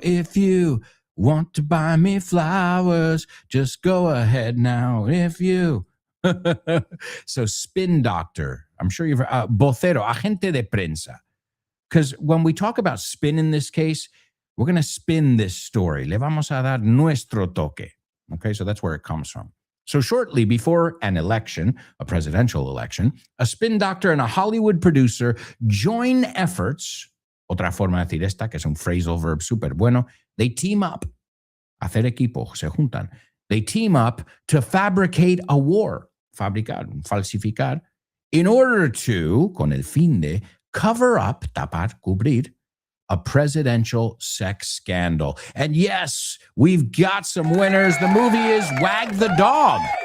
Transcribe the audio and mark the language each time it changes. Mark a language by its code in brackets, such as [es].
[en] If you want to buy me flowers, just go ahead now. If you... So spin doctor, I'm sure you've [es] vocero, agente de prensa. [en] Because when we talk about spin in this case, we're going to spin this story. [es] Le vamos a dar nuestro toque. [en] Okay, so that's where it comes from. So shortly before an election, a presidential election, a spin doctor and a Hollywood producer join efforts [es] Otra forma de decir esta, que es un phrasal verb súper bueno. [en] They team up. [es] Hacer equipo, se juntan. [en] They team up to fabricate a war. [es] Fabricar, falsificar. [en] In order to, [es] con el fin de, [en] cover up, [es] tapar, cubrir, [en] a presidential sex scandal. And yes, we've got some winners. The movie is Wag the Dog.